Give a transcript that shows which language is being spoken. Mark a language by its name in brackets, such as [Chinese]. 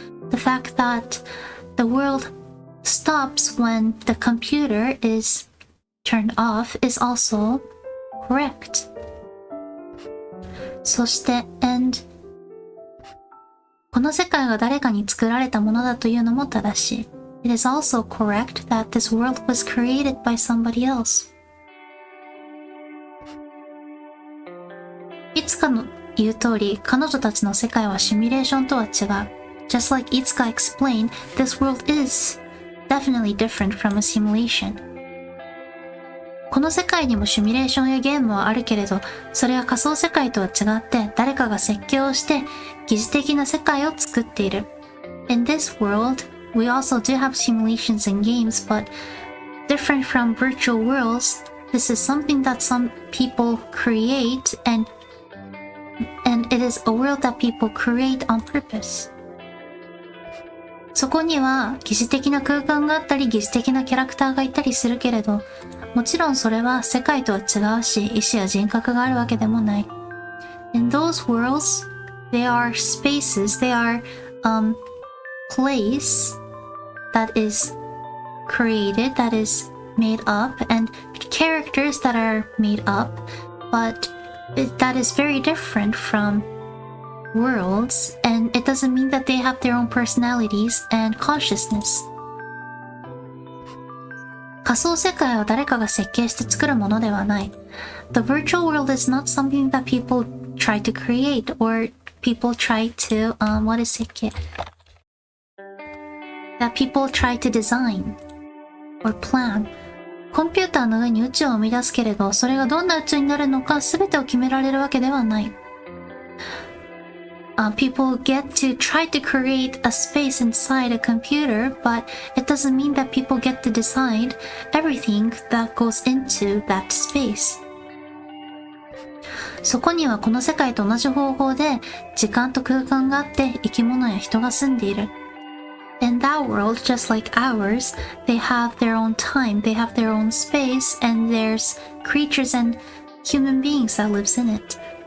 [English] The fact that the world stops when the computer is turned off is also correct. [Japanese] そして、 [English] and [Japanese] この世界が誰かに作られたものだというのも正しい。 [English] It is also correct that this world was created by somebody else. [Japanese] いつかの言う通り、彼女たちの世界はシミュレーションとは違う。 [English] Just like Itsuka explained, this world is definitely different from a simulation. [Japanese] この世界にもシミュレーションやゲームはあるけれど、それは仮想世界とは違って誰かが設計をして疑似的な世界を作っている。 [English] In this world, we also do have simulations and games, but different from virtual worlds, this is something that some people create and it is a world that people create on purpose. [Japanese] そこには疑似的な空間があったり疑似的なキャラクターがいたりするけれど、もちろんそれは世界とは違うし、意志や人格があるわけでもない。 [English] In those worlds, they are spaces, they are place that is created, that is made up, and characters that are made up, but that is very different from worlds, and it doesn't mean that they have their own personalities and consciousness. [Japanese] 仮想世界は誰かが設計して作るものではない。 [English] The virtual world is not something that people try to create or people try to, what is it? That people try to design or plan. [Japanese] コンピューターの上に宇宙を生み出すけれど、それがどんな宇宙になるのか全てを決められるわけではない。 [English] People get to try to create a space inside a computer, but it doesn't mean that people get to decide everything that goes into that space. [Japanese] そこにはこの世界と同じ方法で時間と空間があって生き物や人が住んでいる。 [English] In that world, just like ours, they have their own time, they have their own space, and there's creatures and human beings that lives in it.